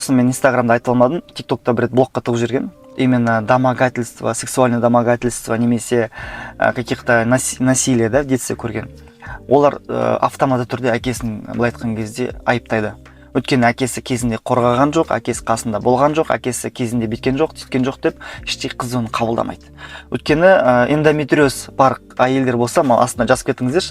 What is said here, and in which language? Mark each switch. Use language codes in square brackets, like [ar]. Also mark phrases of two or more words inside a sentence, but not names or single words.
[kk] Мен инстаграмда айта алмадым, тиктокта бір рет блокқа тығып жіберген. [ru] Именно домогательство, сексуальное домогательство немесе каких-то насилие да в детстве көрген. [kk] Олар автоматты түрде әкесін былай айтқан кезде айыптайды. Өйткені әкесі кезінде қорғаған жоқ, әкесі қасында болған жоқ, әкесі кезінде біткен жоқ, сөйткен жоқ деп іштей қыз оны қабылдамайды. Өйткені эндометриоз бар әйелдер болса, астына жазып кетіңіздерші.